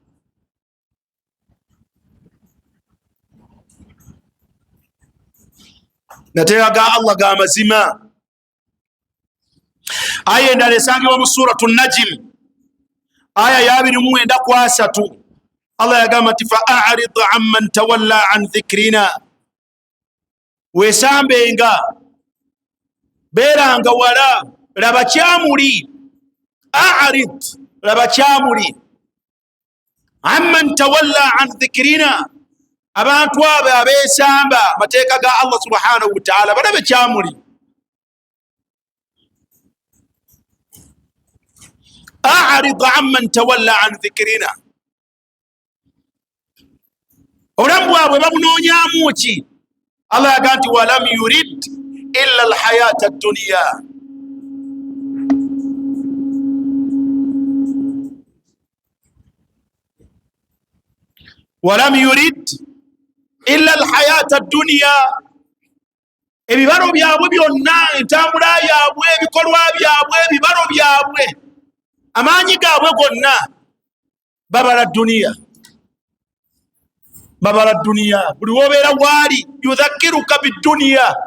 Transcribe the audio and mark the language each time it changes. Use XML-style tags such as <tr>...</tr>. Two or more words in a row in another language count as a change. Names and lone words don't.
<lg>nateeka ga Allah ga mazima aya endala esangibwa mu suratu najm aya ya 29 Allah yagamba nti</lg> <ar>فأعرض عمن تولى عن ذكرنا</ar> <lg>wesambenga beranga wala laba kyamuli a'rid laba kyamuli</lg> <ar>عمن تولى عن ذكرنا</ar> <lg>abantu abo abesamba mateeka ga</lg> <ar>الله سبحانه وتعالى</ar> <lg>balabe kyamuli</lg> <ar>أعرض عمن تولى عن ذكرنا</ar> <lg>obulamu bwabwe babunoonyamu ki Allah yagaa nti</lg> <ar>ولم يرد إلا الحياة الدنيا ولم يرد إلا الحياة الدنيا</ar> <lg>ebibalo byabwe byonna entambula yabwe ebikolwa byabwe ebibalo byabwe amaanyi gaabwe gonna babala dunia babala dunia buli wobeera waali yudhakiruka bidunia</lg>